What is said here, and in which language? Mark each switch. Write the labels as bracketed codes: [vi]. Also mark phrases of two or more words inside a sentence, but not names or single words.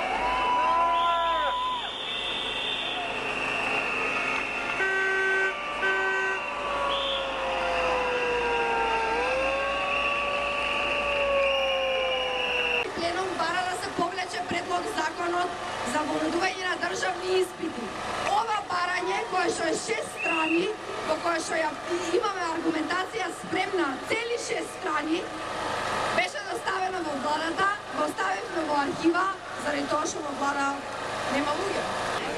[mk] Predlog zakonot za voloduvanje na državni ispiti. Ova baranje, koja što je 6 strani, po koja što imаме аргументација спремна цели 6 страни, беше доставено во владата, го оставивме во архива, заради тоа што во влада нема луѓе.